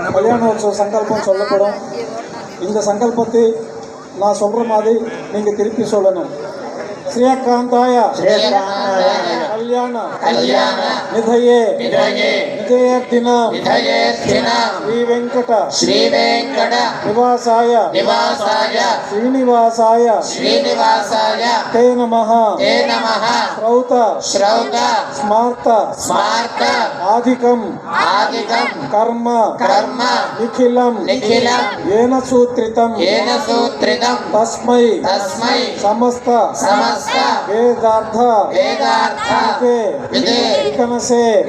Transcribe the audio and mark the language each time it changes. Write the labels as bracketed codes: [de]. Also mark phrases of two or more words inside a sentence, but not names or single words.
[ta] கல்யாணோற்சவ சங்கல்பம் சொல்லப்படும். இந்த சங்கல்பத்தை நான் சொல்ற மாதிரி நீங்க திருப்பி சொல்லணும். [sa] श्रियकांताय कल्याण निधये निधयेर्थिन श्री वेंकट निवासाय श्रीनिवासाय ते नमः श्रौत स्मार्त आधिकं कर्म निखिलं येन सूत्रितं तस्मै समस्त वेदार्थ विकनसे